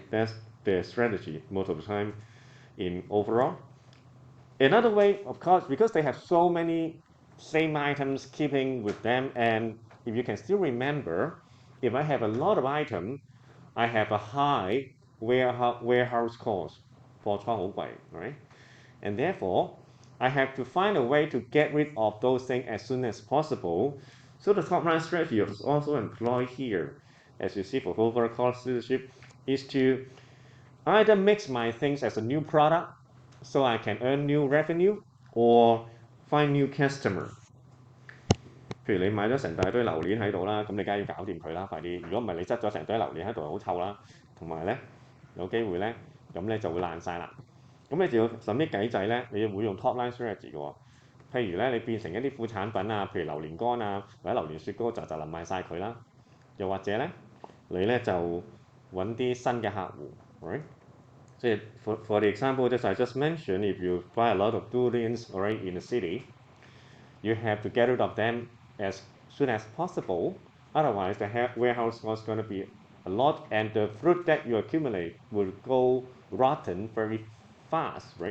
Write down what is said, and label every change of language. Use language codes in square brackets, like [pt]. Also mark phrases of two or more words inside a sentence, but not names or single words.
[en] That's their strategy most of the time in overall. Another way, of course, because they have so many same items keeping with them, and if you can still remember, if I have a lot of items, I have a high warehouse cost, [yue] 貨倉好貴, [en] right? And therefore, I have to find a way to get rid of those things as soon as possible. So the top line strategy is also employed here, as you see for overall cost leadership, is to either mix my things as a new product so I can earn new revenue or find new customer. [yue] 譬如你買咗成大堆榴蓮喺度啦，咁你梗係要搞掂佢啦，快啲！如果唔係你執咗成堆榴蓮喺度，好臭啦，同埋咧有機會咧，咁咧就會爛晒啦。咁你就要諗啲計仔咧，你會用 [en] top line strategy [yue] 嘅喎。譬如咧，你變成一啲副產品啊，譬如榴蓮乾啊，或者榴蓮雪糕就淋賣晒佢啦。又或者咧，你咧就揾啲新嘅客戶，right？ [en] 即係 for the example that I just mentioned, if you buy a lot of durians, right, in the city, you have to get rid of them as soon as possible. Otherwise, the warehouse was going to be a lot, and the fruit that you accumulate will go rotten very fast, right?